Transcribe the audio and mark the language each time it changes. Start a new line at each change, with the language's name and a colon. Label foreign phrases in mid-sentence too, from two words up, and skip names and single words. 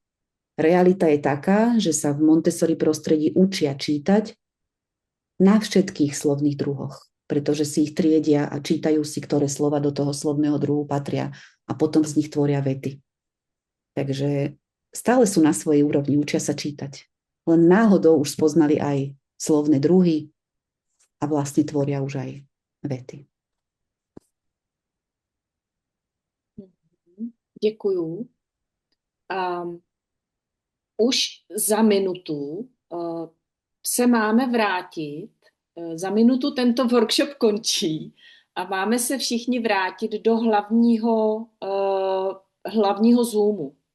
Slovak: Realita je taká, že sa v Montessori prostredí učia čítať na všetkých slovných druhoch, pretože si ich triedia a čítajú si, ktoré slova do toho slovného druhu patria a potom z nich tvoria vety. Takže stále sú na svojej úrovni, učia sa čítať. Len náhodou už spoznali aj slovné druhy a vlastne tvoria už aj vety.
Czech: Děkuju. Už za minutu se máme vrátit. Za minutu tento workshop končí a máme se všichni vrátit do hlavního Zoomu.